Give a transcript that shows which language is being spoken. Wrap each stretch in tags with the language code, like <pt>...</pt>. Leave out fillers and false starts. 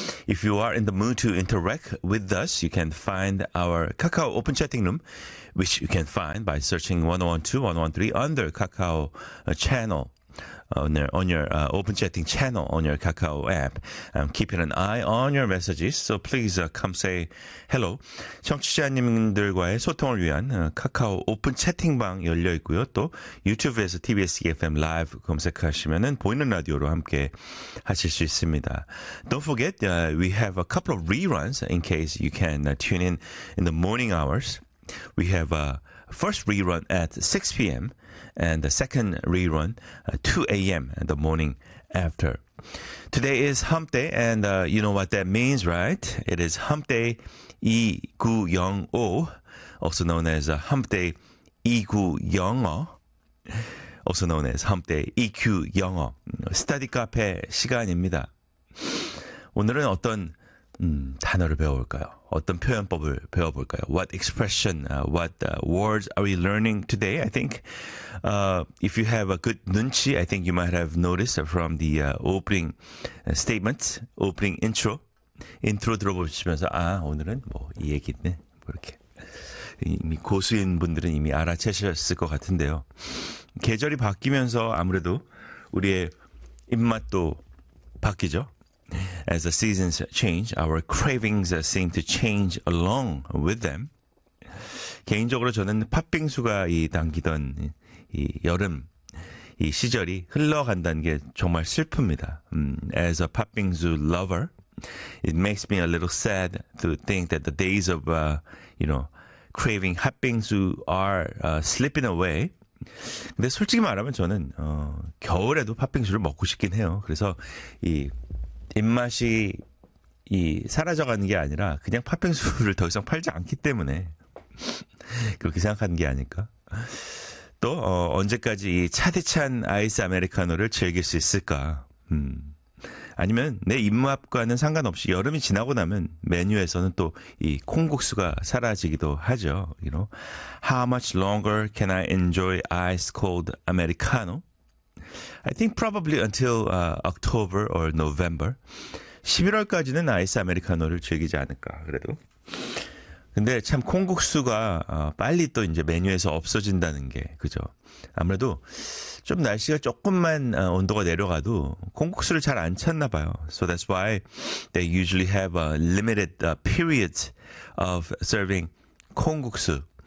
<en>If you are in the mood to interact with us, you can find our Kakao open chatting room, which you can find by searching 101.2, 101.3 under Kakao channel. On your open chatting channel on your Kakao app. I'm keeping an eye on your messages, so please come say hello.</en> <ko>청취자님들과의 소통을 위한 카카오 오픈 채팅방 열려 있고요. 또 유튜브에서 TBS EFM 라이브 검색하시면은 보이는 라디오로 함께 하실 수 있습니다.</ko> <en>Don't forget, we have a couple of reruns in case you can tune in the morning hours. We have a first rerun at 6 p.m. and the second rerun at 2 a.m. in the morning after. Today is hump day, and you know what that means, right? It is hump day 2950, also known as hump day 2950, also known as hump day 2950.</en> <ko>Study cafe 시간입니다. 오늘은 어떤 단어를 배워볼까요? 어떤 표현법을 배워볼까요?</ko> <en>What expression, what words are we learning today? I think if you have a good 눈치, I think you might have noticed from the opening statement, opening intro.</en> <ko>Intro 들어보시면서, 아, 오늘은 뭐 이 얘기네. 뭐 이렇게. 이미 고수인 분들은 이미 알아채셨을 것 같은데요. 계절이 바뀌면서 아무래도 우리의 입맛도 바뀌죠.</ko> <en>As the seasons change, our cravings seem to change along with them.</en> <ko>개인적으로 저는 팥빙수가 이 당기던 이 여름 이 시절이 흘러간다는 게 정말 슬픕니다.</ko> <en>As a 팥빙수 lover, it makes me a little sad to think that the days of you know, craving 팥빙수 are slipping away.</en> <ko>근데 솔직히 말하면 저는 겨울에도 팥빙수를 먹고 싶긴 해요. 그래서 이 입맛이 이 사라져가는 게 아니라 그냥 팥빙수를 더 이상 팔지 않기 때문에 그렇게 생각하는 게 아닐까. 또 언제까지 이 차디찬 아이스 아메리카노를 즐길 수 있을까. 아니면 내 입맛과는 상관없이 여름이 지나고 나면 메뉴에서는 또 이 콩국수가 사라지기도 하죠.</ko> <en>You know? How much longer can I enjoy ice cold americano? I think probably until October or November.</en> <ko>11월까지는 아이스 아메리카노를 즐기지 않을까, 그래도. 근데 참 콩국수가 빨리 또 이제 메뉴에서 없어진다는 게, 그죠? 아무래도 좀 날씨가 조금만 온도가 내려가도 콩국수를 잘 안 찾나 봐요.</ko> <en>So that's why they usually have a limited period of serving 콩국수.</en>